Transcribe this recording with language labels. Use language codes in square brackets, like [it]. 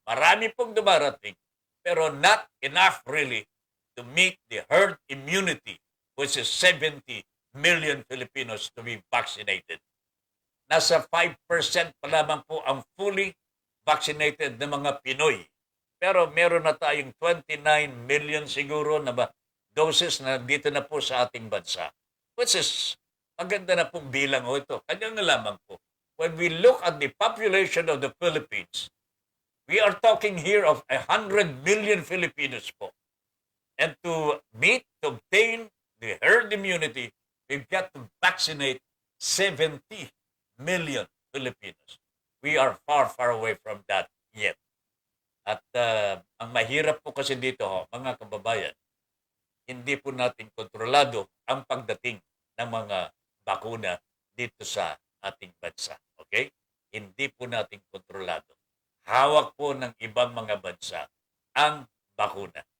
[tl] Marami pong dumarating, pero [en] not enough really to meet the herd immunity, which is 70 million Filipinos to be vaccinated. [tl] Nasa 5% pa lamang po ang fully vaccinated na mga Pinoy. Pero meron na tayong 29 million siguro na doses na dito na po sa ating bansa. [en] Which is, [tl] maganda na pong bilang ho ito. Kanya nga lamang po. [en] When we look at the population of the Philippines, we are talking here of 100 million Filipinos po. And to obtain the herd immunity, we've got to vaccinate 70 million Filipinos. We are far, far away from that yet. [tl] At ang mahirap po kasi dito, mga kababayan, hindi po natin kontrolado ang pagdating ng mga bakuna dito sa ating bansa. Okay? Hindi po natin kontrolado. Hawak po ng ibang mga bansa ang bakuna.